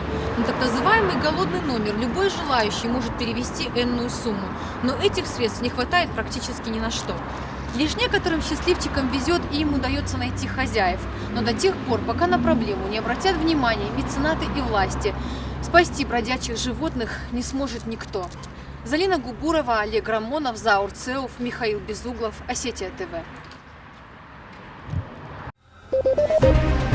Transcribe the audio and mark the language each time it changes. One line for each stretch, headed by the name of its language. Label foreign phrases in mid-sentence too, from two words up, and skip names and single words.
Russian: На так называемый голодный номер любой желающий может перевести энную сумму. Но этих средств не хватает практически ни на что. Лишь некоторым счастливчикам везет и им удается найти хозяев. Но до тех пор, пока на проблему не обратят внимания меценаты и власти, спасти бродячих животных не сможет никто. Залина Губурова, Олег Рамонов, Заур Цеуф, Михаил Безуглов, Осетия ТВ.